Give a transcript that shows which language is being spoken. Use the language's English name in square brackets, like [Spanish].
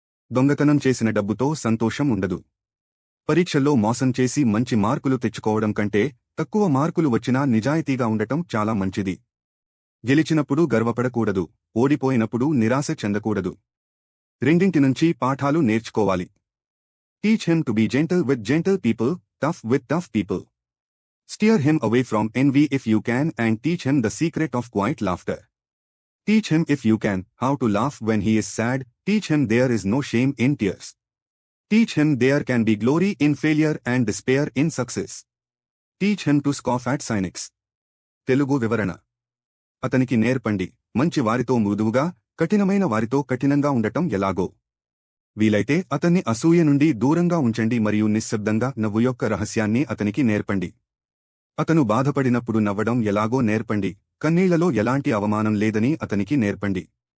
[Telugu] దొంగతనం చేసిన డబ్బుతో సంతోషం ఉండదు. పరీక్షల్లో మోసం చేసి మంచి మార్కులు తెచ్చుకోవడం కంటే తక్కువ మార్కులు వచ్చినా నిజాయితీగా ఉండటం చాలా మంచిది. గెలిచినప్పుడు గర్వపడకూడదు, ఓడిపోయినప్పుడు నిరాశ చెందకూడదు. రెండింటి నుంచి పాఠాలు నేర్చుకోవాలి. [English] Teach him to be gentle with gentle people, tough with tough people. Steer him away from envy if you can and teach him the secret of quiet laughter. Teach him if you can how to laugh when he is sad, teach him there is no shame in tears. Teach him there can be glory in failure and despair in success. Teach him to scoff at cynics. [Telugu] Telugu వివరణ. అతనికి నేర్పండి, మంచి వారితో మృదువుగా, కఠినమైన వారితో కఠినంగా ఉండటం ఎలాగో. వీలైతే అతన్ని అసూయ నుండి దూరంగా ఉంచండి మరియు నిశ్శబ్దంగా నవ్వు యొక్క రహస్యాన్ని అతనికి నేర్పండి. అతను బాధపడినప్పుడు నవ్వడం ఎలాగో నేర్పండి, కన్నీళ్లలో ఎలాంటి అవమానం లేదని అతనికి నేర్పండి.